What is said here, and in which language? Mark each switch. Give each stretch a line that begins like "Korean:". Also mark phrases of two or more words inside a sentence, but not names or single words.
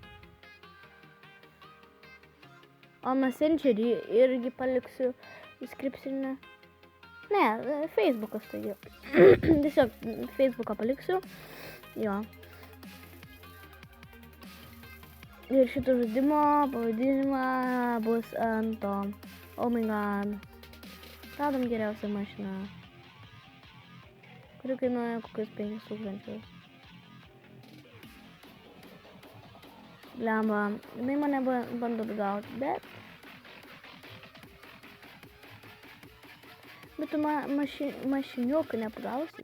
Lithuanian: O Messengerį irgi paliksiu description'e. Ne, Facebookas tai jo. Tiesiog Facebooką paliksiu. Jo. Ir šito žaidimo pavadinimą bus ant to.
English: Oh my god.
Lithuanian: Radom geriausią mašiną. Kuri kainuoja kokius 5,000. Blemba. Jinai mane bando gauti, bet... Bet tu mašiniuką nepagausi.